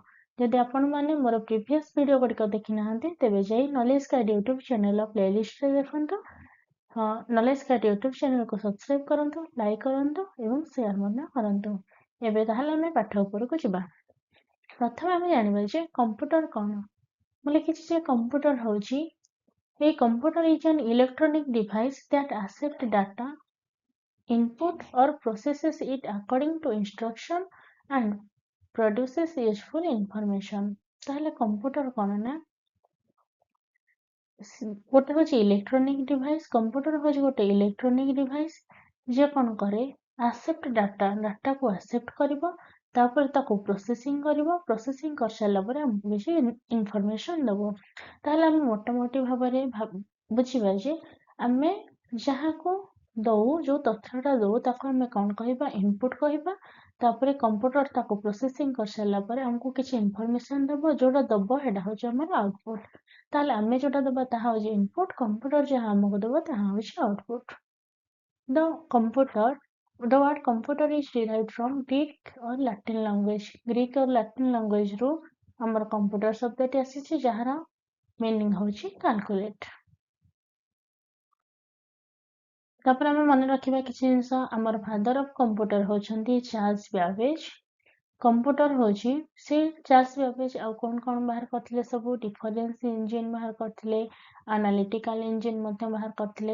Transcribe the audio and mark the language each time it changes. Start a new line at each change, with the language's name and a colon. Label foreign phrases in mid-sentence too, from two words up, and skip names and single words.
Odia: ଯଦି ଆପଣମାନେ ମୋର
English: previous video
Odia: ଗୁଡ଼ିକ ଦେଖି ନାହାନ୍ତି ତେବେ ଯାଇ ନଲେଜ ଗାଇଡ ୟୁଟ୍ୟୁବ ଚ୍ୟାନେଲର ପ୍ଲେଲିଷ୍ଟରେ ଦେଖନ୍ତୁ। ହଁ, ନଲେଜ ଗାଇଡ ୟୁଟ୍ୟୁବ ଚ୍ୟାନେଲକୁ ସବସ୍କ୍ରାଇବ କରନ୍ତୁ, ଲାଇକ୍ କରନ୍ତୁ ଏବଂ ସେୟାର ମଧ୍ୟ କରନ୍ତୁ। ଏବେ ତାହେଲେ ଆମେ ପାଠ ଉପରକୁ ଯିବା। ପ୍ରଥମେ ଆମେ ଜାଣିବା ଯେ କମ୍ପ୍ୟୁଟର କ'ଣ। ମୁଁ ଲେଖିଛି ଯେ କମ୍ପ୍ୟୁଟର ହେଉଛି
English: A computer is an electronic device that accepts data, input or processes it according to instruction and produces useful information।
Odia: ତାହେଲେ କମ୍ପ୍ୟୁଟର କ'ଣ ନା ଗୋଟେ ହେଉଛି
English: electronic device.
Odia: କମ୍ପ୍ୟୁଟର ହେଉଛି ଗୋଟେ
English: electronic device
Odia: ଯେ କ'ଣ କରେ, ଆକ୍ସେପ୍ଟ ଡାଟାକୁ ଆକ୍ସେପ୍ଟ କରିବ, ତାପରେ ତାକୁ ପ୍ରୋସେସିଂ କରିବ, ପ୍ରୋସେସିଂ କରିସାରିଲା ପରେ ଆମକୁ କିଛି ଇନଫର୍ମେସନ ଦେବ। ତାହେଲେ ଆମେ ମୋଟାମୋଟି ଭାବରେ ବୁଝିବା ଯେ ଆମେ ଯାହାକୁ ଦଉ, ଯୋଉ ତଥ୍ୟଟା ଦଉ ତାକୁ ଆମେ କ'ଣ କହିବା, ଇନପୁଟ କହିବା। ତାପରେ କମ୍ପ୍ୟୁଟର ତାକୁ ପ୍ରୋସେସିଂ କରିସାରିଲା ପରେ ଆମକୁ କିଛି ଇନଫର୍ମେସନ ଦେବ, ଯୋଉଟା ଦେବ ସେଇଟା ହେଉଛି ଆମର ଆଉଟପୁଟ। ତାହେଲେ ଆମେ ଯୋଉଟା ଦେବା ତାହା ହେଉଛି ଇନପୁଟ, କମ୍ପ୍ୟୁଟର ଯାହା ଆମକୁ ଦେବ ତାହା ହେଉଛି ଆଉଟପୁଟ।
English: The word computer is derived from Greek or Latin language।
Odia: ଗ୍ରୀକ୍ or ଲାଟିନ ଲାଙ୍ଗୁଏଜରୁ ଆମର କମ୍ପ୍ୟୁଟର ଶବ୍ଦଟି ଆସିଛି, ଯାହାର ମିନିଂ ହେଉଛି କାଲକୁଲେଟ। ତାପରେ ଆମେ ମନେ ରଖିବା କିଛି ଜିନିଷ। ଆମର
English: father of computer
Odia: ହେଉଛନ୍ତି ଚାର୍ଲ୍ସ ବ୍ୟାବେଜ। କମ୍ପ୍ୟୁଟର ହେଉଛି ସେ ଚାର୍ଲ୍ସ ବ୍ୟାବେଜ ଆଉ କ'ଣ ବାହାର କରିଥିଲେ ସବୁ,
English: difference engine
Odia: ବାହାର କରିଥିଲେ,
English: analytical engine
Odia: ମଧ୍ୟ ବାହାର କରିଥିଲେ।